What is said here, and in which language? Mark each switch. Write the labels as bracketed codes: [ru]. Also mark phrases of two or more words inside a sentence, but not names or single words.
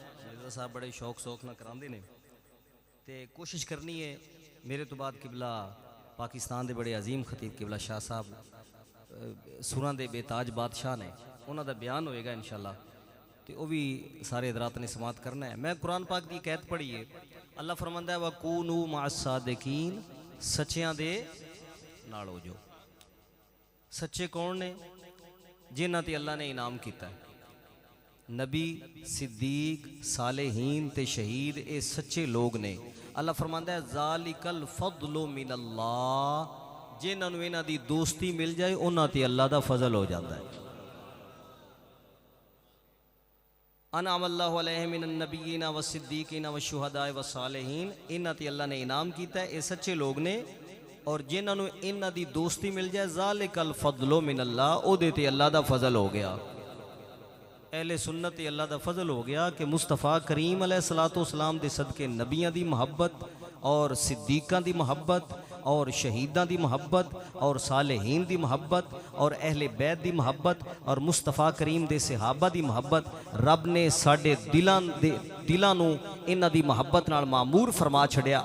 [pa] مرزا صاحب بڑے شوق نا کراندے نے تے کوشش کرنی ہے. میرے تو بعد قبلہ پاکستان کے بڑے عظیم خطیب قبلہ شاہ صاحب سراں دے بےتاج بادشاہ نے، انہوں کا بیان ہوئےگا ان شاء اللہ، تو وہ بھی سارے حضرات نے سماعت کرنا ہے. میں قرآن پاک کی قید پڑھی ہے. اللہ فرماندا ہے [ar] وكونوا مع الصادقين, [pa] سچیاں دے نال ہو جاؤ. سچے کون نے? جنہاں تے اللہ نے انعام کیا ہے۔ نبی، صدیق، صالحین تے شہید، یہ سچے لوگ نے. اللہ فرماندا ہے [ar] ذلك الفضل من الله, [pa] جنہوں نے انہاں دی دوستی مل جائے انہاں تے اللہ دا فضل ہو جاتا ہے. [ar] أنعم الله عليهم من النبيين و الصديقين و الشهداء و الصالحين, [pa] انہاں تے اللہ نے انعام کیا ہے. یہ سچے لوگ نے اور جنہوں نے انہاں دی دوستی مل جائے [ar] ذلك الفضل من الله, [pa] اودے تے اللہ دا فضل ہو گیا. اہل سنت اللہ دا فضل ہو گیا کہ مصطفیٰ کریم [ar] عليه الصلاة والسلام [pa] دے صدقے نبیاں دی محبت اور صدیقاں دی محبت اور شہیداں دی محبت اور صالحین دی محبت اور اہل بیت دی محبت اور مصطفیٰ کریم دے صحابہ دی محبت رب نے ساڈے دلاں نوں انہاں دی محبت نال معمور فرما چھڈیا.